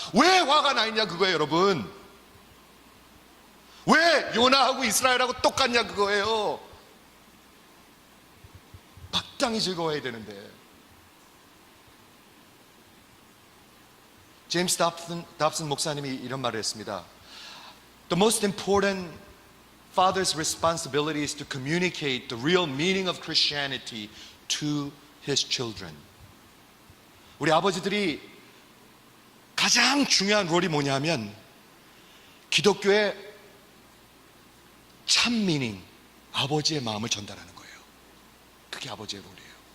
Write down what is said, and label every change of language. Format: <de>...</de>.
<ko>왜 화가 나 있냐 그거예요, 여러분. 왜 요나하고 이스라엘하고 똑같냐 그거예요. 마땅히 즐거워해야 되는데. 제임스 답슨 목사님이 이런 말을 했습니다.</ko> <en>The most important Father's responsibility is to communicate the real meaning of Christianity to his children.</en> <ko>우리 아버지들이 가장 중요한 롤이 뭐냐면 기독교의 참 미닝, 아버지의 마음을 전달하는 거예요. 그게 아버지의 롤이에요.</ko>